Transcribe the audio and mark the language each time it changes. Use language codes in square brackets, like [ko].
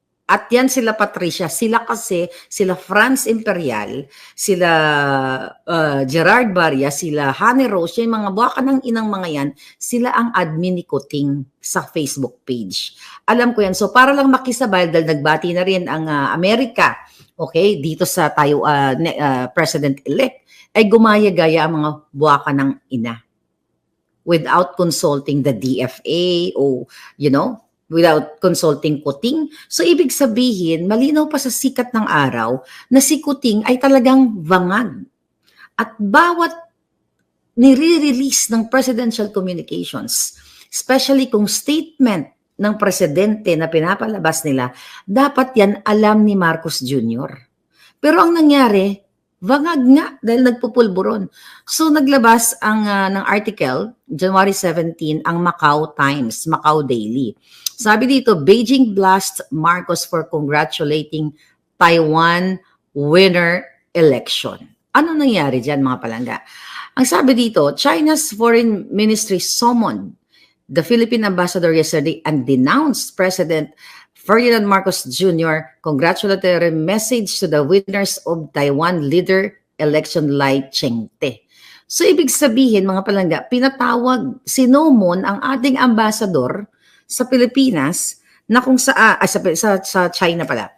[tl] At yan sila Patricia, sila kasi, sila Franz Imperial, sila Gerard Barria, sila Honey Rose, yung mga buwaka ng inang mga yan, sila ang admin ni Kuting sa Facebook page. Alam ko yan. So para lang makisabay, dahil nagbati na rin ang Amerika, okay, dito sa tayo President-elect, ay gumaya-gaya ang mga buwaka ng ina. [en] Without consulting the DFA o, you know, without consulting Kuting. [tl] So, ibig sabihin, malinaw pa sa sikat ng araw na si Kuting ay talagang bangag. At bawat nire-release ng presidential communications, especially kung statement ng presidente na pinapalabas nila, dapat yan alam ni Marcos Jr. Pero ang nangyari, vangag nga dahil nagpupulburon. So naglabas ng article, January 17, ang Macau Times, Macau Daily. Sabi dito, [en] Beijing blasts Marcos for congratulating Taiwan winner election. [tl] Ano nangyari dyan mga palangga? Ang sabi dito, [en] China's Foreign Ministry summoned the Philippine ambassador yesterday and denounced President Ferdinand Marcos Jr. congratulatory message to the winners of Taiwan leader election Lai Ching-te. [tl] So ibig sabihin mga palangga, pinatawag, sinomon ang ating ambassador sa Pilipinas na kung sa China pala.